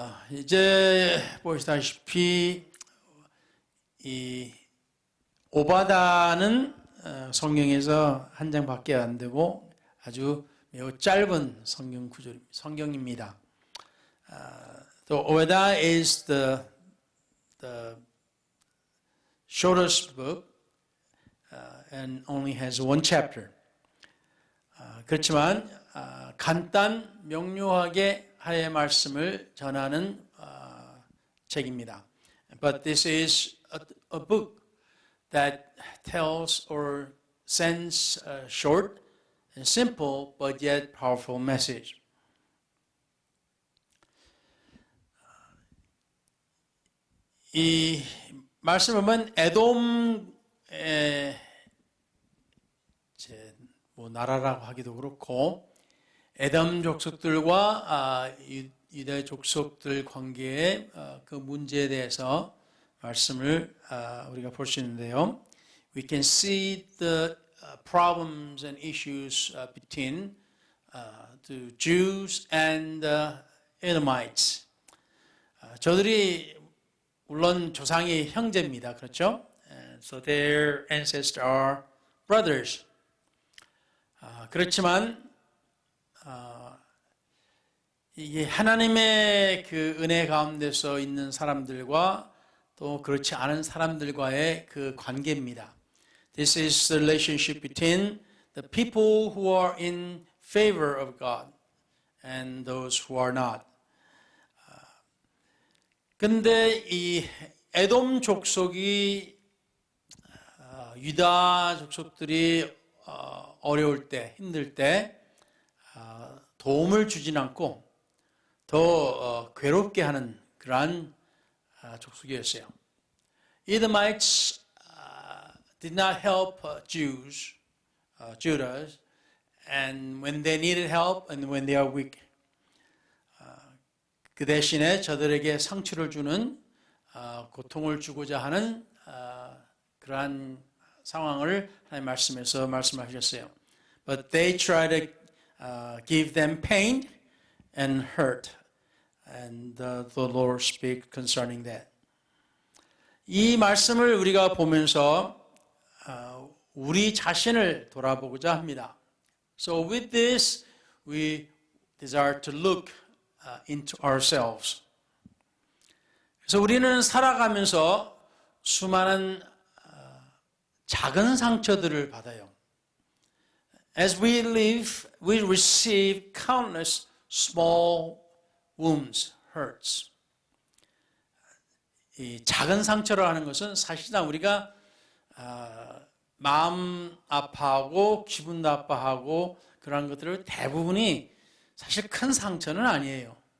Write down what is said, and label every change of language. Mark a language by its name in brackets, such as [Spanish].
[Korean] 이제 보시다시피 이 오바다는 성경에서 한 장밖에 안 되고 아주 매우 짧은 성경 구절입니다. 성경입니다. [English] The Ovada is the shortest book and only has one chapter. [Korean] 그렇지만 간단 명료하게 하나님의 말씀을 전하는 책입니다. [English] But this is a book that tells or sends a short and simple but yet powerful message. [Korean] 이 말씀을 보면 에돔의 나라라고 하기도 그렇고 에돔 족속들과 유대 족속들 관계의 그 문제에 대해서 말씀을 우리가 볼 수 있는데요. [English] We can see the problems and issues between the Jews and the Edomites. [Korean] 저들이 물론 조상의 형제입니다. 그렇죠? [English] So their ancestors are brothers. [Korean] 그렇지만 이게 하나님의 그 은혜 가운데서 있는 사람들과 또 그렇지 않은 사람들과의 그 관계입니다. [English] This is the relationship between the people who are in favor of God and those who are not. [Korean] 근데 이 에돔 족속이 유다 족속들이 어려울 때, 힘들 때 도움을 주진 않고 더 괴롭게 하는 그러한 족속이었어요. [English] Edomites did not help Jews, Judah, and when they needed help and when they are weak. [Korean] 그 대신에 저들에게 상처를 주는 고통을 주고자 하는 그러한 상황을 하나님 말씀에서 말씀하셨어요. [English] But they try to give them pain and hurt. And the Lord speaks concerning that. [Korean] 이 말씀을 우리가 보면서 우리 자신을 돌아보고자 합니다. [English] So with this, we desire to look into ourselves. [Korean] 그래서 우리는 살아가면서 수많은 작은 상처들을 받아요. [English] As we live, we receive countless small wounds, hurts. [Korean] 이 작은 상처를 하는 것은 사실상 우리가 마음 아파하고 기분 나빠하고 그런 것들을 대부분이 사실 큰 상처는 아니에요.